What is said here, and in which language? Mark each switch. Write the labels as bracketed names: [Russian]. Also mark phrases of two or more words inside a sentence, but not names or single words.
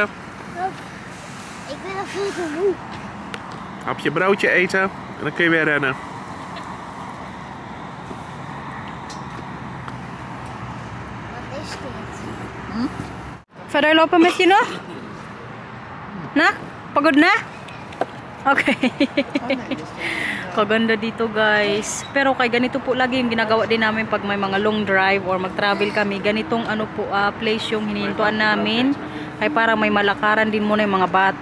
[Dutch] Ik ben al veel te moe. Hapje broodje eten en dan kun je weer rennen. Wat is dit? Verder lopen met je nog? [Filipino] Na? Pagod na? Okay. Kaganda dito guys. Pero kay ganito po lagi yung ginagawa din namin pag may mga [English] long drive [Filipino] or mag-travel kami. Ganitong place yung hinihintuan namin. Kaya parang may malakaran din muna yung mga bata.